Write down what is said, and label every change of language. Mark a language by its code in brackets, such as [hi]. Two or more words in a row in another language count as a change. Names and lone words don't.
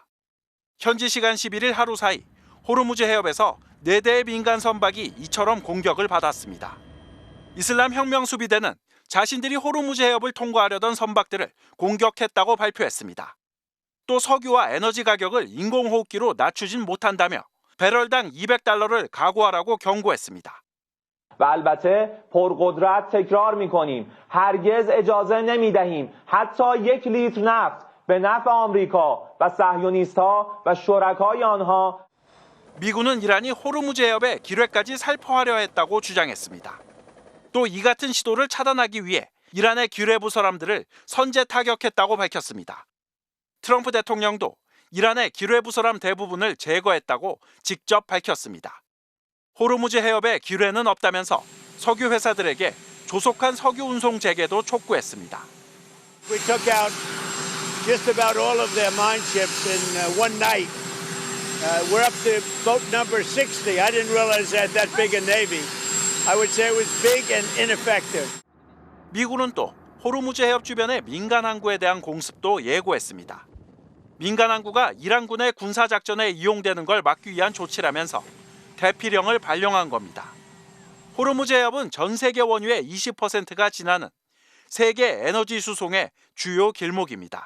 [ko] 현지 시간 11일 하루 사이 호르무즈 해협에서 4대의 민간 선박이 이처럼 공격을 받았습니다. 이슬람 혁명 수비대는 자신들이 호르무즈 해협을 통과하려던 선박들을 공격했다고 발표했습니다. 또 석유와 에너지 가격을 인공호흡기로 낮추진 못한다며 배럴당 $200를 각오하라고 경고했습니다. [fa] و البته پرقدرت تکرار می‌کنیم هرگز اجازه نمی‌دهیم حتی 1 لیتر نفت به نفع آمریکا و صهیونیست‌ها و شرکای آنها. [ko] 미군은 이란이 호르무즈 해협의 기뢰까지 살포하려 했다고 주장했습니다. 또 이 같은 시도를 차단하기 위해 이란의 기뢰부 사람들을 선제 타격했다고 밝혔습니다. 트럼프 대통령도 이란의 기뢰부 사람 대부분을 제거했다고 직접 밝혔습니다. 호르무즈 해협에 기뢰는 없다면서 석유 회사들에게 조속한 석유 운송 재개도 촉구했습니다. [en] We took out just about all of their mine ships in one night. We're up to boat number 60. I didn't realize they had that big a navy. I would say it was big and ineffective. [ko] 미군은 또 호르무즈 해협 주변의 민간 항구에 대한 공습도 예고했습니다. 민간 항구가 이란군의 군사작전에 이용되는 걸 막기 위한 조치라면서 대피령을 발령한 겁니다. 호르무즈 해협은 전 세계 원유의 20%가 지나는 세계 에너지 수송의 주요 길목입니다.